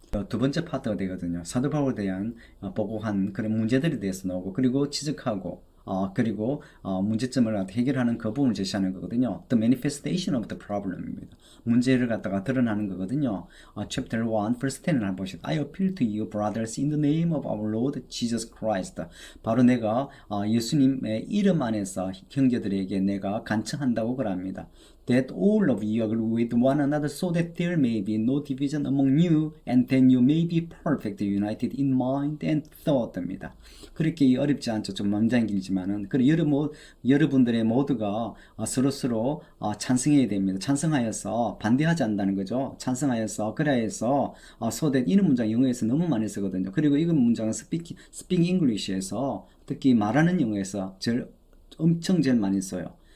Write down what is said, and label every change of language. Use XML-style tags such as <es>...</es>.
<ko>두 번째 파트가 되거든요. 사도 바울에 대한 보고한 그런 문제들에 대해서 나오고 그리고 지적하고 그리고 문제점을 해결하는 그 부분을 제시하는 거거든요.</ko> <en>The manifestation of the problem입니다.</en> <ko>문제를 갖다가 드러나는 거거든요.</ko> <en>Chapter 1, verse 10</en> <ko>을 한번 보시죠.</ko> <en>I appeal to you, brothers, in the name of our Lord Jesus Christ.</en> <ko>바로 내가 예수님의 이름 안에서 형제들에게 내가 간청한다고 그럽니다.</ko> <en>That all of you agree with one another so that there may be no division among you and then you may be perfect, united in mind and thought입니다.</en> <ko>그렇게 어렵지 않죠. 좀 문장이 길지만은 그리고 여러분들의 모두가 서로서로 찬성해야 됩니다. 찬성하여서 반대하지 않는다는 거죠. 찬성하여서 그래야 해서 so that 이런 문장 영어에서 너무 많이 쓰거든요. 그리고 이건 문장은 speak English에서 특히 말하는 영어에서 엄청 제일 많이 써요.</ko>